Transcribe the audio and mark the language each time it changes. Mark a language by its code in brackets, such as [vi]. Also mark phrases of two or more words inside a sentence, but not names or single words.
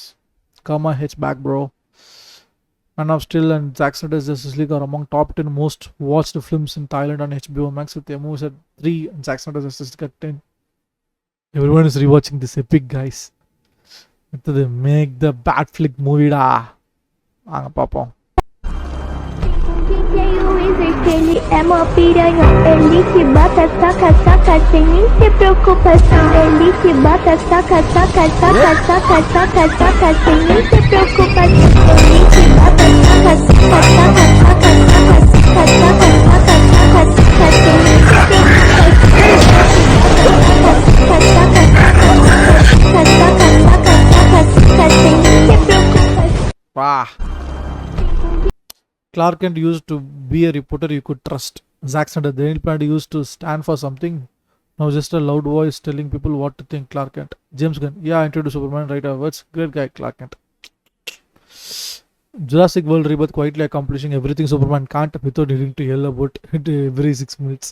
[en] Come on, H back, bro. Man of Steel and Zack Snyder's Justice League are among top 10 most watched films in Thailand on HBO Max, with the movies at 3 and Zack Snyder's Justice League at 10. Everyone is rewatching this epic, guys. They make the bad flick movie da. [ta] வாங்க பாப்போம். [pt] Ele é uma piranha, ele que bota, saca, sem nem ter preocupação. Ele que bota, saca, sem nem ter preocupação. Ele que bota, saca, sem nem ter preocupação. [en] Wow. Clark Kent used to be a reporter you could trust. Zack Snyder, the Daily Planet, used to stand for something. Now just a loud voice telling people what to think. Clark Kent. James Gunn, yeah, I introduced Superman right afterwards. Great guy, Clark Kent. Jurassic World Rebirth quietly accomplishing everything Superman can't without needing to yell about it every 6 minutes.